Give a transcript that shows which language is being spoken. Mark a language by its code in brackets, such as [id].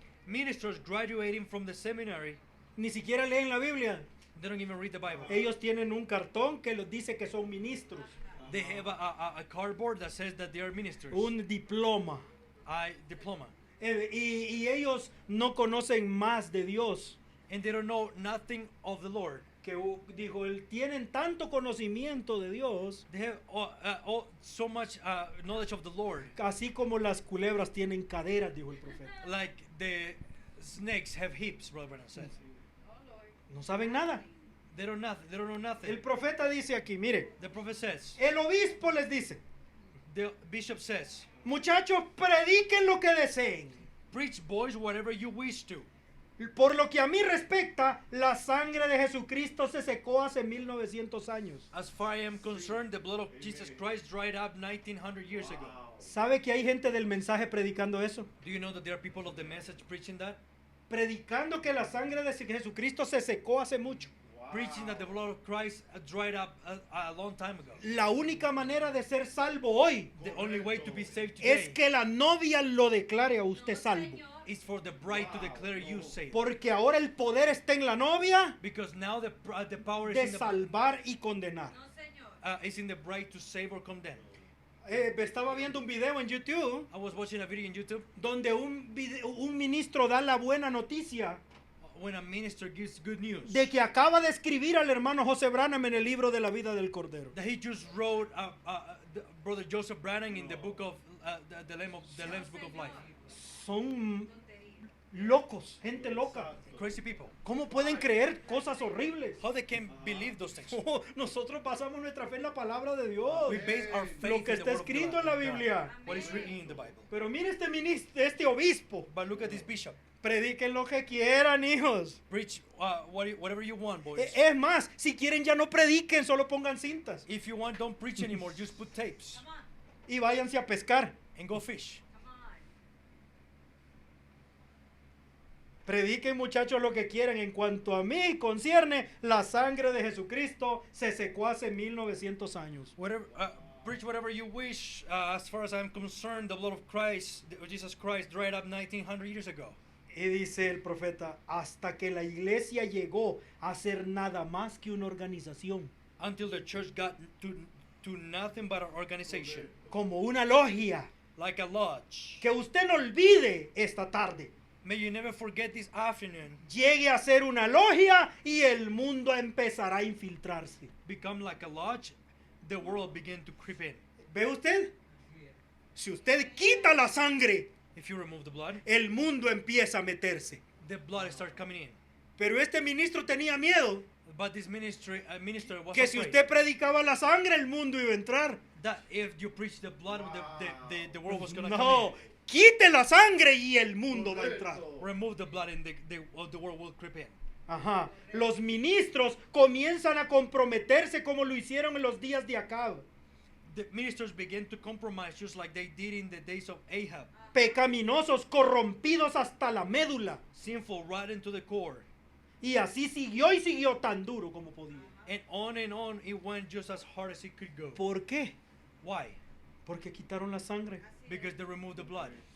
[en] Ministers graduating from the seminary, [es] Ni siquiera leen la Biblia. [en] they don't even read the Bible. [es] Ellos tienen un cartón que les dice que son ministros. [en] They have a cardboard that says that they are ministers. [es] Un diploma. [en] Diploma. [es] Y ellos no conocen más de Dios. [en] And they don't know nothing of the Lord. [es] Que dijo él, tienen tanto conocimiento de Dios, [en] They have so much knowledge of the Lord. [es] así como las culebras tienen caderas, dijo el profeta. [en] Like the snakes have hips, Brother Branham says. Oh, Lord. [es] No saben nada. [en] They don't know nothing. [es] El profeta dice aquí, mire, [en] The prophet says, [es] el obispo les dice, [en] the bishop says, [es] muchachos, prediquen lo que deseen. [en] preach, boys, whatever you wish to. [es] Por lo que a mí respecta, la sangre de Jesucristo se secó hace 1900 años. [en] As far as I am concerned, the blood of Jesus Christ dried up 1900 years ago. [es] ¿Sabe que hay gente del mensaje predicando eso? [en] Do you know that there are people of the message preaching that? [es] Predicando que la sangre de Jesucristo se secó hace mucho. [en] Preaching that the blood of Christ dried up a long time ago. [es] La única manera de ser salvo hoy [en] The only way to be saved [es] es [en] today [es] que la novia lo declare a usted salvo. [en] is for the bride to declare you saved. [es] Porque ahora el poder está en la novia [en] Because now the power is [es] de [en] in the, [es] salvar y condenar. No, Señor. [en] is in the bride to save or condemn. [es] Estaba viendo un video en YouTube [en] I was watching a video in YouTube [es] donde un ministro da la buena noticia [en] when a minister gives good news [es] de que acaba de escribir al hermano José Branham en el libro de la vida del Cordero. [en] that he just wrote Brother Joseph Branham in the book of the Lamb's Book of Life. [es] Son locos, gente loca. [en] Crazy people. [es] ¿Cómo pueden creer cosas horribles? [en] How they can believe those things? [es] Nosotros basamos nuestra fe en la palabra de Dios. [en] We base our faith [es] Lo que [en] in the [es] está [en] word of [es] escrito [en] God. [es] en la Biblia. [en] What is written in the Bible. [es] Pero mire este ministro, este obispo. [en] But look at this bishop. [es] Prediquen lo que quieran, hijos. [en] Preach whatever you want, boys. [es] Es más, si quieren ya no prediquen, solo pongan cintas. [en] If you want, don't preach anymore. Just put tapes Come on. [es] Y váyanse a pescar. [en] and go fish. Come on. [es] Prediquen, muchachos, lo que quieran. En cuanto a mí concierne, la sangre de Jesucristo se secó hace 1900 años. [en] Whatever, preach whatever you wish. As far as I'm concerned, the blood of Christ, Jesus Christ, dried up 1900 years ago. [es] Y dice el profeta, hasta que la iglesia llegó a ser nada más que una organización, [en] Until the church got to nothing but an organization, [es] como una logia. [en] like a lodge. [es] Que usted no olvide esta tarde. [en] May you never forget this afternoon. [es] Llegue a ser una logia y el mundo empezará a infiltrarse. [en] Become like a lodge, the world begin to creep in. [es] ¿Ve usted? Si usted quita la sangre, [en] If you remove the blood, [es] el mundo empieza a meterse. [en] the blood starts coming in. [es] Pero este ministro tenía miedo [en] But this minister was [es] que si [en] afraid [es] usted predicaba la sangre, el mundo iba a entrar. [en] that if you preach the blood, the world was going to [es] No, [en] come [es] quite la sangre y el mundo va a entrar. [en] in. Remove the blood and the world will creep in. Ajá. [es] Los ministros comienzan a comprometerse como lo hicieron en los días de Acab. [en] The ministers began to compromise just like they did in the days of Ahab. [es] Pecaminosos, corrompidos hasta la médula. [en] Sinful right into the core. [es] Y así siguió y siguió tan duro como podía. [en] And on it went just as hard as it could go. [es] ¿Por qué? [en] Why? [es] Porque quitaron la sangre. [en] Because they removed the blood.